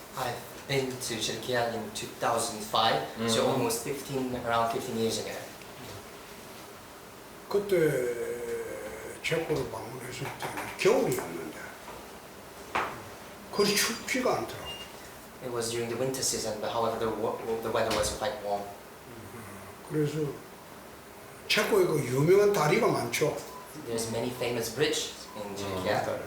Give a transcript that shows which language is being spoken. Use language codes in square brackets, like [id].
[en] I've been to Czechia in 2005, so almost around 15 years ago. [ko] 그때 체코를 방문했을 때는 겨울이었는데 그리 춥지가 않더라고요. [en] It was during the winter season, but however the weather was quite warm. [ko] 그래서 체코에 그 유명한 다리가 많죠. [en] There's many famous bridges in Czechia.